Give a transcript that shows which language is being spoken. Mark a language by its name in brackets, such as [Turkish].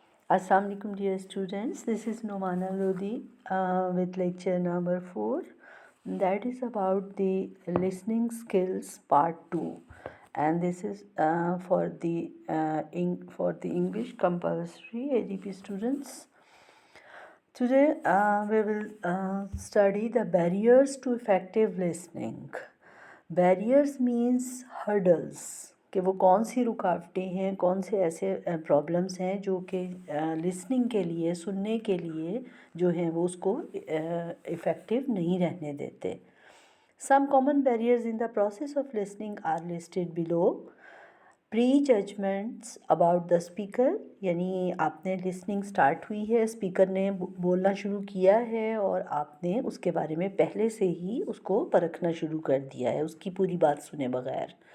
[English] Assalamu alaikum dear students, this is Nomana Lodi with lecture number 4, that is about the listening skills part 2, and this is for the English compulsory ADP students. Today we will study the barriers to effective listening. Barriers means hurdles, [Hindi] कि वो कौन सी रुकावटें हैं, कौन से ऐसे problems हैं जो कि लिसनिंग के लिए, सुनने के लिए जो हैं वो उसको इफ़ेक्टिव नहीं रहने देते. [English] Some common barriers in the process of listening are listed below. Pre judgments about the speaker, [Hindi] यानी आपने लिसनिंग स्टार्ट हुई है, स्पीकर ने बोलना शुरू किया है और आपने उसके बारे में पहले से ही उसको परखना शुरू कर दिया है, उसकी पूरी बात सुने बगैर.